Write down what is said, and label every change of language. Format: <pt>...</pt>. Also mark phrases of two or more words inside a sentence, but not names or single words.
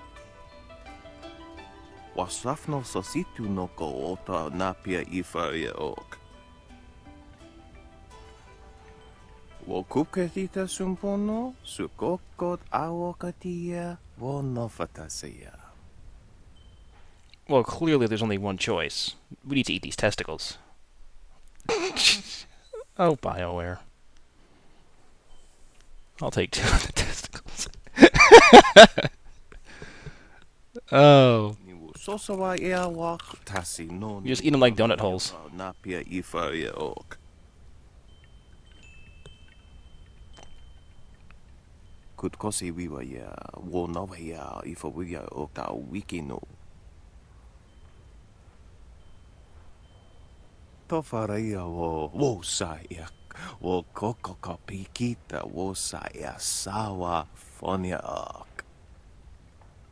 <en>Wasrafno sositu noko ota napia ifaria ok. Wo kupketita sumpono sukokot awokatia wo nofatasiya. Well, clearly there's only one choice. We need to eat these testicles. Oh, BioWare. I'll take 2 of the testicles. Oh. You just eat them like donut holes. Kutkosi wiwa ya wo nova ya ifawiya okta wikino. Tofaria wo saya wo kokokapikita wo saya sawa fonia ak.</en>